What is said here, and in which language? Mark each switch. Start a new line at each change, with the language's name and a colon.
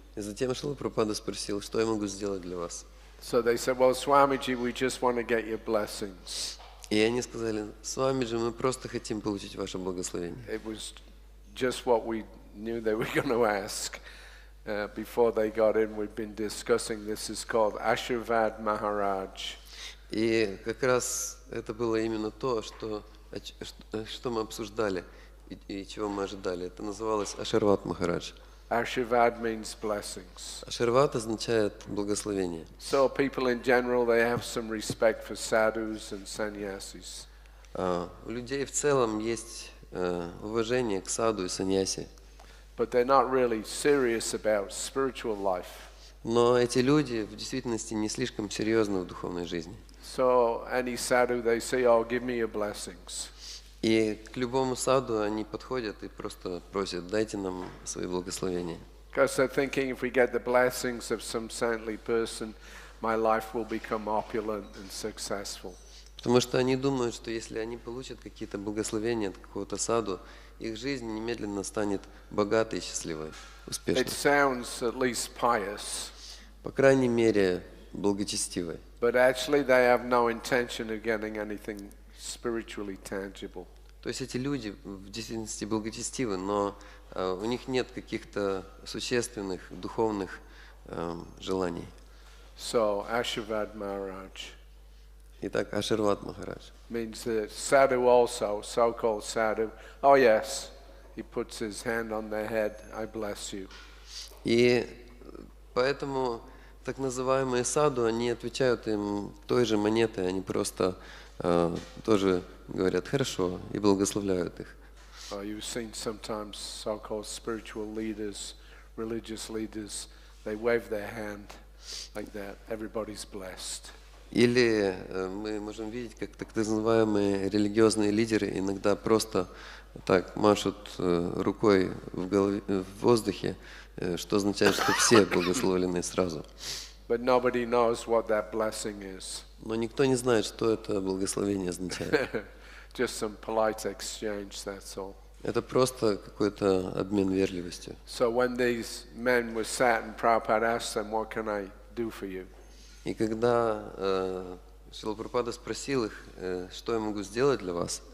Russian: И затем Шрила Прабхупада спросил, что я могу сделать для вас.
English: So they said, well, Swamiji, we just want to get your blessings.
Russian: И они сказали, с вами же мы просто хотим получить ваше благословение.
English: It was just what we knew they were going to ask. Before they got in, we'd been discussing, this is called Ashirvad Maharaj.
Russian: И как раз это было именно то, что мы обсуждали и чего мы ожидали. Это называлось Аширвад Махарадж.
English: Ashirvad means blessings.
Russian: Аширвад означает благословение.
English: So people in general, they have some respect for sadhus and sannyasis.
Russian: У людей в целом есть уважение к саду и саньяси.
English: But they're not really serious about spiritual life.
Russian: Но эти люди в действительности не слишком серьезны в духовной жизни.
English: So any sadhu, they say, oh, give me your blessings.
Russian: И к любому саду они подходят и просто просят, дайте нам свои благословения.
English: Because they're thinking, if we get the blessings of some saintly person, my life will become opulent and successful.
Russian: Потому что они думают, что если они получат какие-то благословения от какого-то саду, их жизнь немедленно станет богатой, счастливой, успешной.
English: It sounds at least pious.
Russian: По крайней мере, благочестивой.
English: But actually they have no intention of getting anything spiritually tangible.
Russian: То есть эти люди в действительности благочестивы, но у них нет каких-то существенных духовных желаний.
English: So Ashirvad Maharaj
Russian: Итак, Аширвад Махарадж.
English: means that sadhu also, so-called sadhu, oh yes, he puts his hand on their head, I bless you.
Russian: И поэтому так называемые саду, они отвечают им той же монетой, они просто тоже говорят хорошо и благословляют их.
English: You've seen sometimes so-called spiritual leaders, religious leaders, they wave their hand like that. Everybody's blessed.
Russian: Или мы можем видеть, как так называемые религиозные лидеры иногда просто так машут рукой в воздухе, что означает, что все благословлены сразу.
English: But nobody knows what that blessing is.
Russian: Но никто не знает, что это благословение означает.
English: Just some polite exchange, that's all.
Russian: Это просто какой-то обмен вежливостью.
English: So when these men were sat and Prabhupada asked them, what can I do for you?
Russian: И когда Шрила Прабхупада спросил их, что я могу сделать для вас,